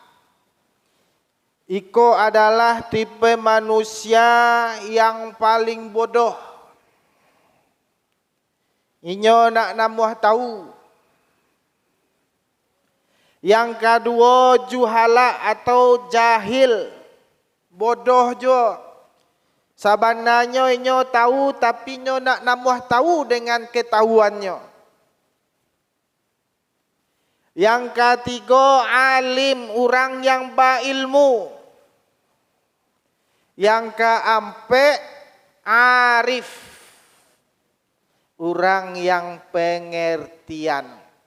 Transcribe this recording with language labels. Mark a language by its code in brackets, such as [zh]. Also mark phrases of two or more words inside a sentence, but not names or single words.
[id] Iko adalah tipe manusia yang paling bodoh. [min] Inyo nak namuah tahu. [id] Yang kedua, juhala atau jahil. [min] Bodoh jo. Sabananya inyo tahu tapi inyo nak namuah tahu dengan ketahuannya. [id] Yang ketiga, alim, orang yang berilmu. Yang keempat, arif, orang yang pengertian.